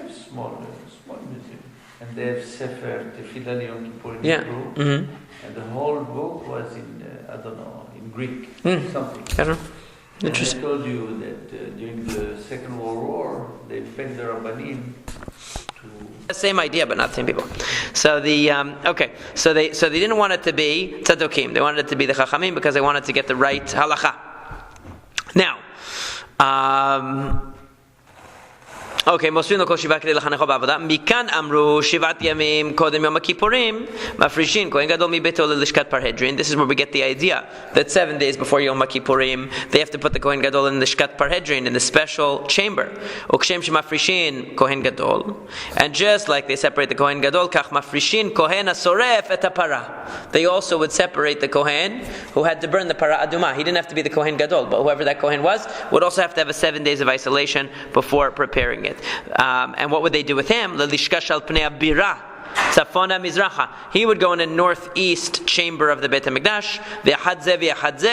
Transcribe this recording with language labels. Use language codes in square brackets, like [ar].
[en] Small museum, and they have Sefer Tefillah Yom Kippur in Hebrew, and the whole book was in in Greek, something. Interesting. And I told you that during the Second World War, they begged the Rabbanim Same idea, but not the same people. So so they didn't want it to be tzaddokim. They wanted it to be the chachamim because they wanted to get the right halacha. [he] Now, מוספים לו כל שבעה כדי לחנכו בעבודה. מכאן אמרו שבעת ימים קודם יום הכיפורים מפרישין כהן גדול מביתו ללשכת פרהדרין. [en] This is where we get the idea that 7 days before Yom Kippurim they have to put the Kohen Gadol in the Lishkat Parhedrin, in the special chamber. [he] וכשם שמפרישין כהן גדול, [en] and just like they separate the Kohen Gadol, [he] כך מפרישין כהן השורף את הפרה. [en] They also would separate the Kohen who had to burn the para aduma. He didn't have to be the Kohen Gadol, but whoever that Kohen was would also have to have a 7 days of isolation before preparing it. And what would they do with him? He would go in the northeast chamber of the Beit HaMikdash.